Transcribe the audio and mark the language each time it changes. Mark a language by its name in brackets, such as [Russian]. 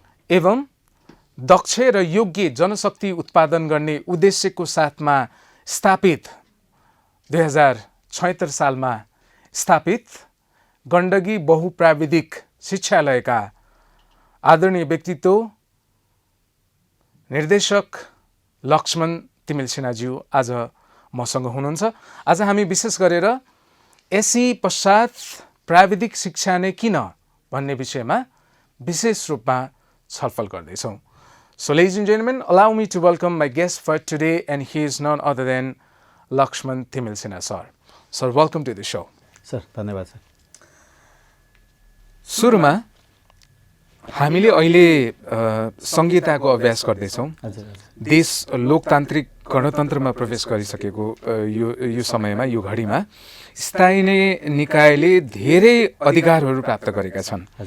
[Nepali] एवं दक्ष र योग्य जनशक्ति उत्पादन गर्ने उद्देश्यको साथमा स्थापित 2076 सालमा स्थापित गण्डकी बहुप्राविधिक शिक्षालयका आदरणीय व्यक्तित्व निर्देशक लक्ष्मण तिमिल सिन्हाज्यू आज मसँग हुनुहुन्छ. आज हामी विशेष गरेर एसई पश्चात प्राविधिक शिक्षा नै किन भन्ने विषयमा विशेष रूपमा छलफल गर्दैछौँ. [English] So ladies and gentlemen, allow me to welcome my guest for today, and he is none other than Lakshman Timil Sinha sir. Sir, welcome to the show. [Nepali] Sir धन्यवाद सर. सुरुमा हामीले अहिले संहिताको अभ्यास गर्दैछौँ. देश लोकतान्त्रिक गणतन्त्रमा प्रवेश गरिसकेको यो समयमा, यो घडीमा स्थानीय निकायले धेरै अधिकारहरू प्राप्त गरेका छन्.